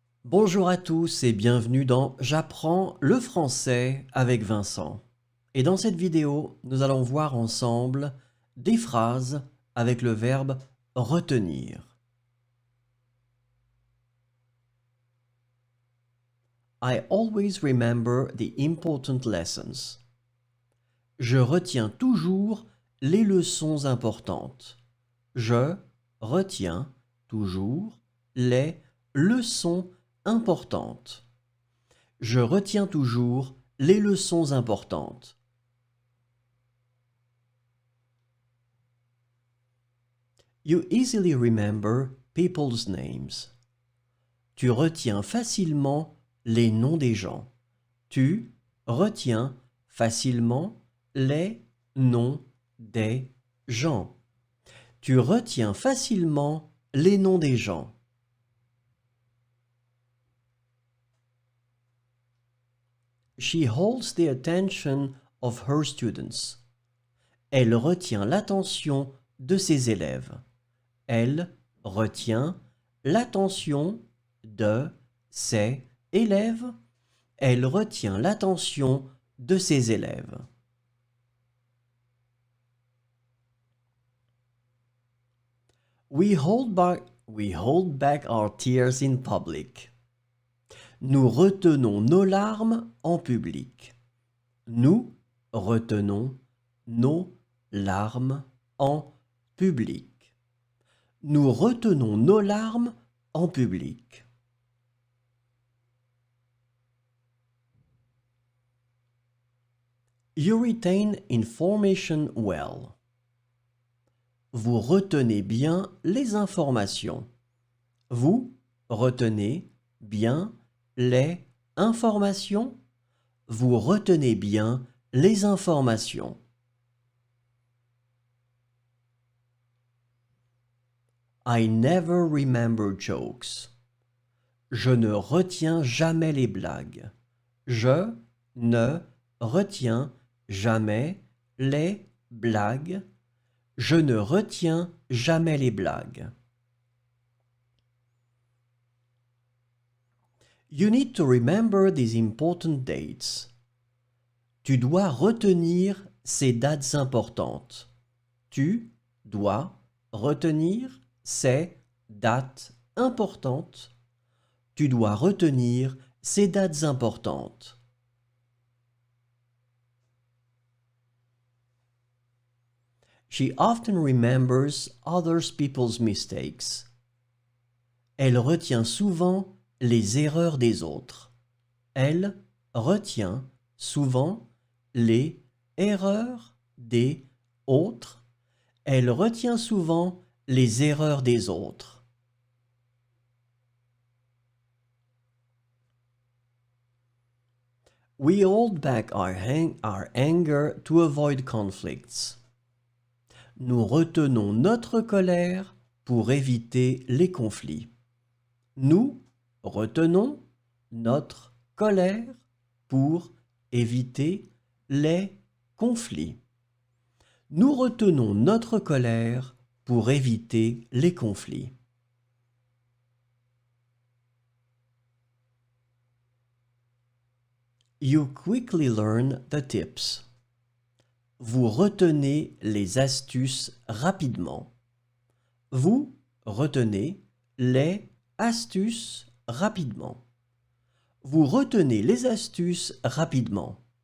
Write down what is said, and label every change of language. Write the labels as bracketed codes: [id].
[fr] Bonjour à tous et bienvenue dans J'apprends le français avec Vincent. Et dans cette vidéo, nous allons voir ensemble des phrases avec le verbe retenir. [en] I always remember the important lessons. [fr] Je retiens toujours les leçons importantes. Je retiens toujours les leçons importantes. Je retiens toujours les leçons importantes. [en] You easily remember people's names. [fr] Tu retiens facilement les noms des gens. Tu retiens facilement les noms des gens. Tu retiens facilement les noms des gens. [en] She holds the attention of her students. [fr] Elle retient l'attention de ses élèves. Elle retient l'attention de ses élèves. Elle retient l'attention de ses élèves. [en] We hold back our tears in public. [fr] Nous retenons nos larmes en public. Nous retenons nos larmes en public. Nous retenons nos larmes en public. [en] You retain information well. [fr] Vous retenez bien les informations. Vous retenez bien les informations. Vous retenez bien les informations. [en] I never remember jokes. [fr] Je ne retiens jamais les blagues. Je ne retiens jamais les blagues. Je ne retiens jamais les blagues. [en] You need to remember these important dates. [fr] Tu dois retenir ces dates importantes. Tu dois retenir ces dates importantes. Tu dois retenir ces dates importantes. [en] She often remembers other people's mistakes. [fr] Elle retient souvent les erreurs des autres. Elle retient souvent les erreurs des autres. Elle retient souvent les erreurs des autres. [en] We hold back our anger to avoid conflicts. [fr] Nous retenons notre colère pour éviter les conflits. Nous retenons notre colère pour éviter les conflits. Nous retenons notre colère pour éviter les conflits. [en] You quickly learn the tips. [fr] Vous retenez les astuces rapidement. Vous retenez les astuces rapidement. Vous retenez les astuces rapidement.